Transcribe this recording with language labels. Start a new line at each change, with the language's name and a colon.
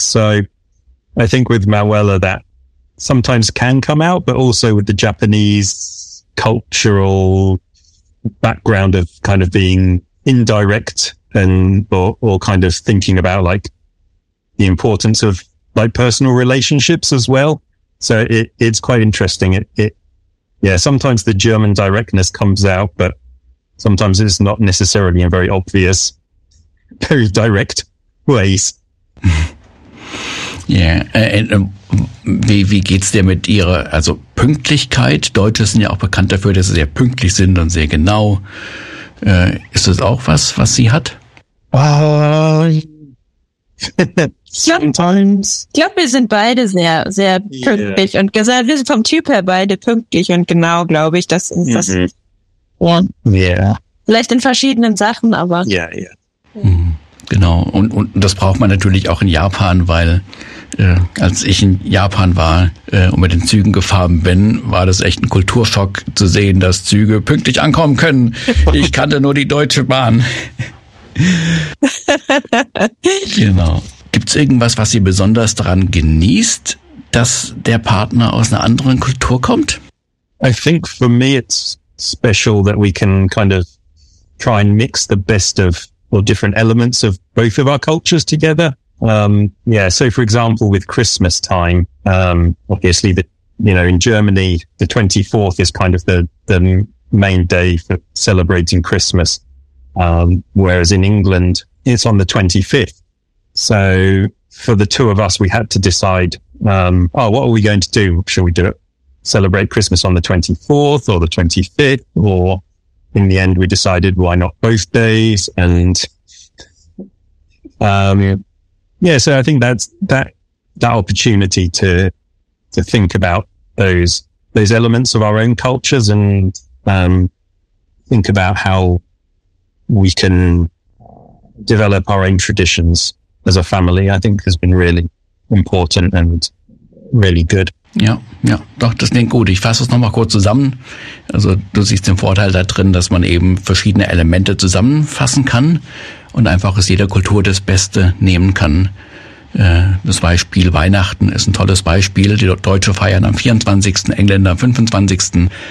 English: So I think with Manuela, that sometimes can come out, but also with the Japanese cultural background of kind of being indirect and or kind of thinking about like the importance of like personal relationships as well. So it's quite interesting. Sometimes the German directness comes out, but sometimes it's not necessarily in very obvious, very direct ways.
German: Ja, wie geht's dir mit ihrer, also Pünktlichkeit? Deutsche sind ja auch bekannt dafür, dass sie sehr pünktlich sind und sehr genau. Ist das auch was sie hat? Ich glaub, wir sind beide sehr, sehr pünktlich und gesagt, wir sind vom Typ her beide pünktlich und genau, glaube ich. Das ist das. Vielleicht in verschiedenen Sachen, aber. Genau, und das braucht man natürlich auch in Japan, weil als ich in Japan war und mit den Zügen gefahren bin, war das echt ein Kulturschock zu sehen, dass Züge pünktlich ankommen können. Ich kannte nur die Deutsche Bahn. Genau. Gibt's irgendwas, was sie besonders daran genießt, dass der Partner aus einer anderen Kultur kommt?
English: I think for me it's special that we can kind of try and mix the best of or different elements of both of our cultures together. So for example, with Christmas time, obviously in Germany, the 24th is kind of the main day for celebrating Christmas. Whereas in England, it's on the 25th. So for the two of us, we had to decide, what are we going to do? Should we do it? Celebrate Christmas on the 24th or the 25th? Or in the end, we decided why not both days? And, so I think that's that opportunity to think about those elements of our own cultures and, think about how we can develop our own traditions as a family, I think has been really important and really good.
German: Ja, doch, das klingt gut. Ich fasse es nochmal kurz zusammen. Also du siehst den Vorteil da drin, dass man eben verschiedene Elemente zusammenfassen kann und einfach aus jeder Kultur das Beste nehmen kann. Das Beispiel Weihnachten ist ein tolles Beispiel. Die Deutsche feiern am 24., Engländer am 25.